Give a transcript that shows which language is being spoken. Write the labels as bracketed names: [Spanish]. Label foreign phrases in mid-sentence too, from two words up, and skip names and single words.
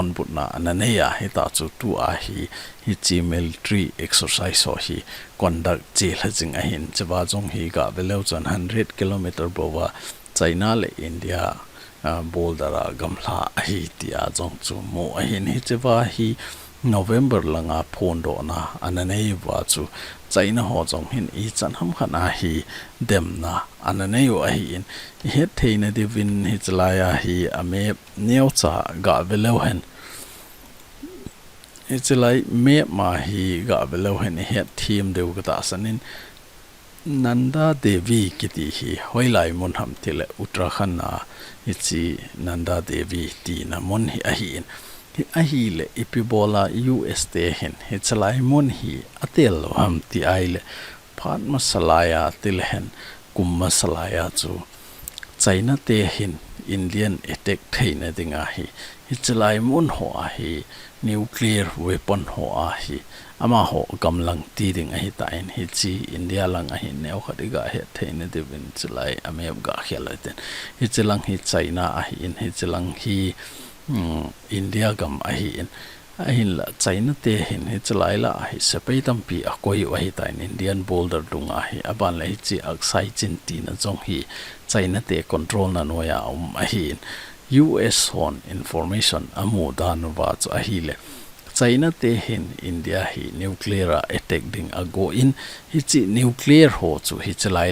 [Thado Chin] but na ananeya hi ta chu tu a hi chi [English] military exercise [Thado Chin] ho hi conduct che lajing a hin chawa jong hi ga belau chan 100 kilometer bowa China le India boulder a gamla a hi ti a jong chu mo a hin hi chawa hi November langa phondo na ananei wa chu China ho jong hin I chan ham khana hi dem na ananei wa hi in he theina de win hi chlaya hi ame neu cha ga velo hen [English] it's like me [Thado Chin] ma hi ga velo hen he team de ga ta sanin Nanda Devi kiti hi hoilai mun ham tile Uttarakhand na ichi Nanda Devi ti na mun hi ahin AHIL ipibola US te hin hichalai mun hi atel ham ti aile phat masalaya tilhen kum masalaya chu China te hin [English] Indian attack [Thado Chin] theina dinga hi hichalai mun ho a hi [English] nuclear weapon [Thado Chin] ho a hi ama ho gamlang ti ding a hi ta in hi chi India lang a hi neu khadiga he theina de win chalai ameb ga khelaten hichalang hi China a hi in hichalang hi India gam ahin la China te hin hi chalai la hi sepei tampi a koi wa hi ta in Indian boulder dunga hi aban la hi chi aksai chin ti na jong hi China te control na noya ahin US on information amu dan wa chu ahile China te hin India hi [English] nuclear attack [Thado Chin] ding ago in hi chi nuclear ho chu hi chalai